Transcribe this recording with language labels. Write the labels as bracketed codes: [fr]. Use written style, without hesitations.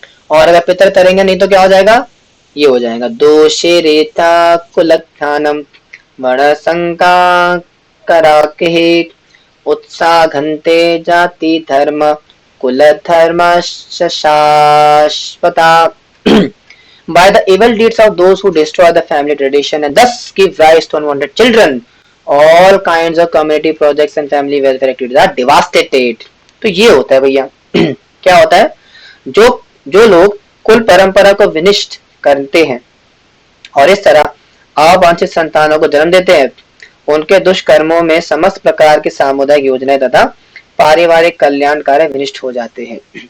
[hi] और अगर पितर तरेंगे नहीं तो क्या हो जाएगा, ये हो जाएगा [sa] दोषे रेता कुलखानम वर्णशंका कराके उत्साह घंटे जाति धर्म कुल धर्म शाश्वता। [en] By the evil deeds of those who destroy the family tradition and thus give rise to unwanted children, all kinds of community projects and family welfare activities are devastated. [hi] तो ये होता है भैया। क्या होता है, जो लोग कुल परंपरा को विनिष्ट करते हैं और इस तरह अवांछित संतानों को जन्म देते हैं, उनके दुष्कर्मों में समस्त प्रकार की सामुदायिक योजनाएं तथा पारिवारिक कल्याण कार्य विनिष्ट हो जाते हैं।